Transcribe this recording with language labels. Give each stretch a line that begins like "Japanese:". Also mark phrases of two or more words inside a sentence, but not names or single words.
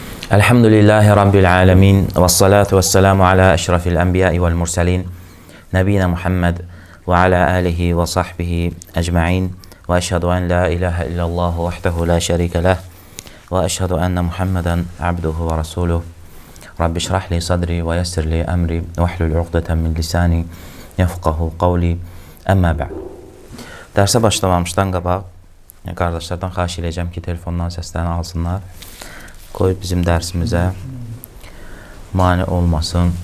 Arabic: الحمد لله رب العالمين والصلاة والسلام على أشرف الأنبياء والمرسلين نبينا محمد وعلى آله وصحبه أجمعين وأشهد أن لا إله إلا الله وحده لا شريك له وأشهد أن محمدا عبده ورسوله رب اشرح لي صدري ويسر لي أمري واحلل عقدة من لساني يفقهوا قولي أما بعد.
Azerbaijani: Dərsə başlamamışdan qabaq qardaşlardan xahiş edəcəm ki, telefondan səslərini alsınlar. Qoy bizim dərsimizə mane olmasın.